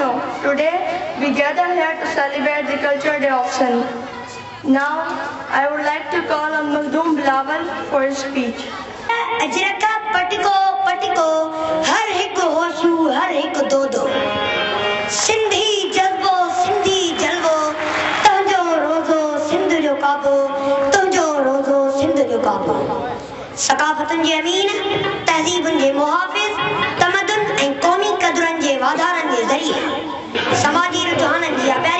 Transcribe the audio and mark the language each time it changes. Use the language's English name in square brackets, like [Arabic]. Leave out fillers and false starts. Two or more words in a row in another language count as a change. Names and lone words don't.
[English] Today we gather here to celebrate the Culture Day of Sindh. Now I would like to call on Makhdoom Bilawal for his speech. [Sindhi] अजरका पटिको पटिको हर एक होशू हर एक दो दो सिंधी जज्बो सिंधी जलवो तुंहिंजो रोज़ो सिंध जो काबो तुंहिंजो रोज़ो सिंध जो काबो सकाफ़तुनि जे अमीन तहज़ीबुनि जे मुहाफ़िज़ तमदुन ऐं क़ौमी क़दुरनि जे वाधारनि जे ज़रिए समाजी रुझाननि जी प्यारी